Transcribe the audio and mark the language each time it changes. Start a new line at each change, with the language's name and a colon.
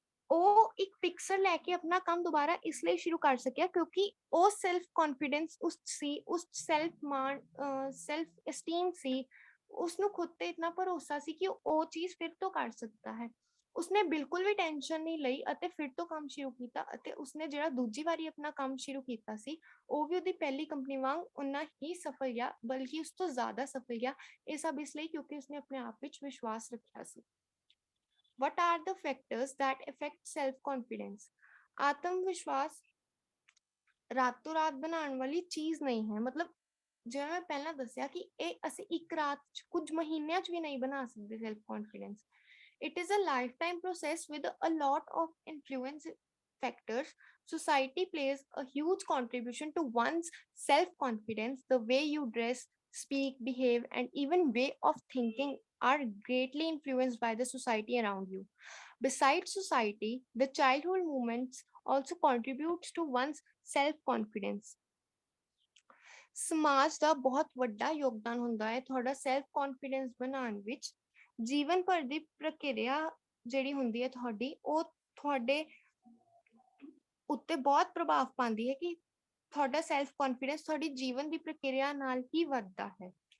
Punjabi: ਉਹ ਇੱਕ ਪਿਕਸਰ ਲੈ ਕੇ ਆਪਣਾ ਕੰਮ ਦੁਬਾਰਾ ਇਸ ਲਈ ਸ਼ੁਰੂ ਕਰ ਸਕਿਆ ਕਿਉਂਕਿ ਉਹ ਸੈਲਫ ਕੌਨਫੀਡੈਂਸ ਉਸ ਸੈਲਫ ਐਸਟੀਮ ਸੀ, ਉਸਨੂੰ ਖੁਦ ਤੇ ਇਤਨਾ ਭਰੋਸਾ ਸੀ ਕਿ ਉਹ ਚੀਜ਼ ਫਿਰ ਤੋਂ ਕਰ ਸਕਦਾ ਹੈ। ਉਸਨੇ ਬਿਲਕੁਲ ਵੀ ਟੈਨਸ਼ਨ ਨਹੀਂ ਲਈ ਅਤੇ ਫਿਰ ਤੋਂ ਕੰਮ ਸ਼ੁਰੂ ਕੀਤਾ ਅਤੇ ਉਸਨੇ ਜਿਹੜਾ ਦੂਜੀ ਵਾਰੀ ਆਪਣਾ ਕੰਮ ਸ਼ੁਰੂ ਕੀਤਾ ਸੀ ਉਹ ਵੀ ਉਹਦੀ ਪਹਿਲੀ ਕੰਪਨੀ ਵਾਂਗ ਉਨਾ ਹੀ ਸਫਲ ਗਿਆ, ਬਲਕਿ ਉਸ ਤੋਂ ਜ਼ਿਆਦਾ ਸਫਲ ਗਿਆ। ਇਹ ਸਭ ਇਸ ਲਈ ਕਿਉਂਕਿ ਉਸਨੇ ਆਪਣੇ ਆਪ ਵਿੱਚ ਵਿਸ਼ਵਾਸ ਰੱਖਿਆ ਸੀ।
English: What are the factors that affect self-confidence?
Punjabi: ਆਤਮ ਵਿਸ਼ਵਾਸ ਰਾਤੋਂ ਰਾਤ ਬਣਾਉਣ ਵਾਲੀ ਚੀਜ਼ ਨਹੀਂ ਹੈ। ਮਤਲਬ ਜਿਵੇਂ ਮੈਂ ਪਹਿਲਾਂ ਦੱਸਿਆ ਕਿ ਇਹ ਅਸੀਂ ਇੱਕ ਰਾਤ ਚ ਕੁਝ ਮਹੀਨਿਆਂ ਚ ਵੀ ਨਹੀਂ ਬਣਾ ਸਕਦੇ self confidence.
English: It is a lifetime process with a lot of influence factors. Society plays a huge contribution to one's self confidence. The way you dress, speak, behave, and even way of thinking are greatly influenced by the society around you. Besides society, the childhood movements also contributes to one's self confidence.
Punjabi: ਸਮਾਜ ਦਾ ਬਹੁਤ ਵੱਡਾ ਯੋਗਦਾਨ ਹੁੰਦਾ ਹੈ ਤੁਹਾਡਾ self confidence ਬਣਾਉਣ ਵਿੱਚ। ਜੀਵਨ ਭਰ ਦੀ ਪ੍ਰਕਿਰਿਆ ਜਿਹੜੀ ਹੁੰਦੀ ਹੈ ਤੁਹਾਡੀ, ਉਹ ਤੁਹਾਡੇ ਉੱਤੇ ਬਹੁਤ ਪ੍ਰਭਾਵ ਪਾਉਂਦੀ ਹੈ ਕਿ ਤੁਹਾਡਾ ਸੈਲਫ ਕੌਨਫੀਡੈਂਸ ਤੁਹਾਡੀ ਜੀਵਨ ਦੀ ਪ੍ਰਕਿਰਿਆ ਨਾਲ ਹੀ ਵੱਧਦਾ ਹੈ।